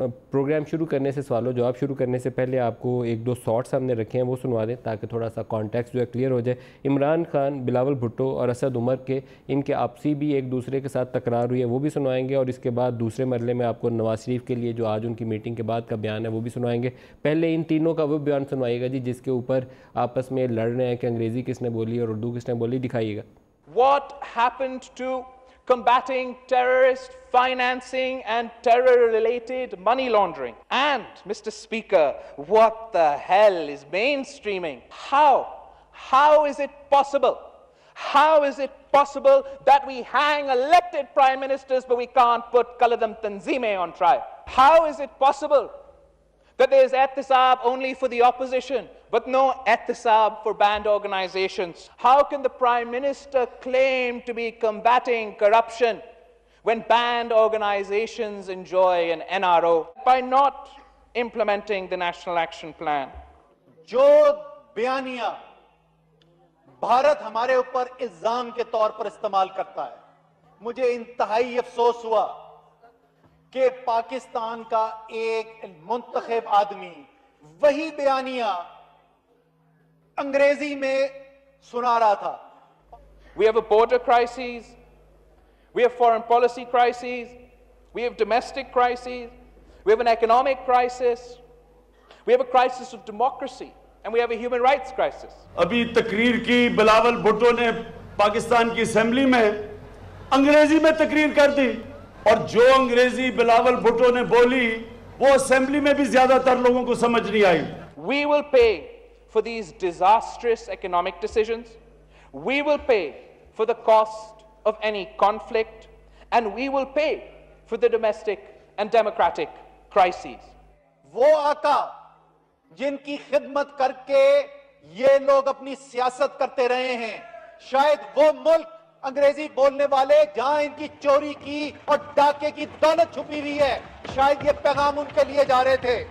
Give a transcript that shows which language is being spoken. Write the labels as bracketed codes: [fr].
[ur] Programme شروع کرنے سے، سوال و جواب شروع کرنے سے پہلے آپ کو 1-2 شارٹس ہم نے رکھے ہیں وہ سنوا دیں تاکہ تھوڑا سا کانٹیکس جو ہے کلیئر ہو جائے۔ عمران خان، بلاول بھٹو اور اسد عمر کے ان کے آپسی بھی ایک دوسرے کے ساتھ تکرار ہوئی ہے وہ بھی سنوائیں گے، اور اس کے بعد دوسرے مرحلے میں آپ کو نواز شریف کے لیے جو آج ان کی میٹنگ کے بعد کا بیان ہے وہ بھی سنوائیں گے۔ پہلے ان تینوں کا وہ بیان سنوائیے گا جی جس کے اوپر آپس میں لڑ رہے ہیں کہ انگریزی کس نے بولی اور اردو کس نے بولی، دکھائیے گا۔ [en] What happened to combating terrorist financing and terror-related money laundering? And, Mr. Speaker, what the hell is mainstreaming? How is it possible? How is it possible that we hang elected prime ministers but we can't put Qaladam Tanzeemeh on trial? How is it possible that there is ihtisab only for the opposition but no ihtisab for banned organizations? How can the Prime Minister claim to be combating corruption when banned organizations enjoy an NRO by not implementing the National Action Plan? [ur] جو بیانیہ بھارت ہمارے اوپر الزام کے طور پر استعمال کرتا ہے، مجھے انتہائی افسوس ہوا کہ پاکستان کا ایک منتخب آدمی وہی بیانیہ انگریزی میں سنا رہا تھا. [en] We have a border crisis, we have foreign policy crises, we have domestic crises, we have an economic crisis, we have a crisis of democracy, and we have a human rights crisis. [ur] ابھی تقریر کی بلاول بھٹو نے پاکستان کی assembly میں انگریزی میں تقریر کر دی، اور جو انگریزی بلاول بھٹو نے بولی وہ اسمبلی میں بھی زیادہ تر لوگوں کو سمجھ نہیں آئی. [en] We will pay for these disastrous economic decisions. We will pay for the cost of any conflict, and we will pay for the domestic and democratic crises. [ur] وہ آقا جن کی خدمت کر کے یہ لوگ اپنی سیاست کرتے رہے ہیں، شاید وہ ملک انگریزی بولنے والے جہاں ان کی چوری کی اور ڈاکے کی دولت چھپی ہوئی ہے، شاید یہ پیغام ان کے لیے جا رہے تھے.